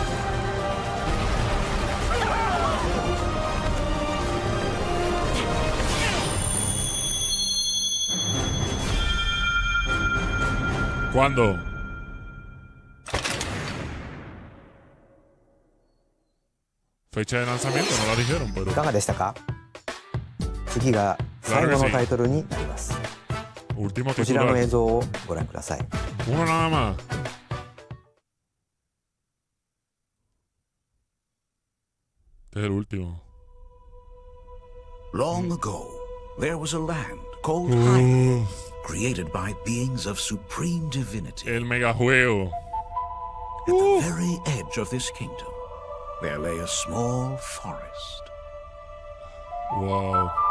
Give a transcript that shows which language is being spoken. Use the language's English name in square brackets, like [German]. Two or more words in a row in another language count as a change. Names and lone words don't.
[Spanish] ¿Cuándo? Fecha de lanzamiento no la dijeron, pero... [Japanese] いかがでしたか？次が最後のタイトルになります。 [Spanish] Último [Japanese] こちらの [Spanish] titular. [Japanese] 映像をご覧ください。 [Spanish] Uno nada más. Este es el último. [English] Long ago, there was a land called Hyrule, created by beings of supreme divinity. [Spanish] El megajuego. [English] At the very edge of this kingdom, there lay a small forest. Wow.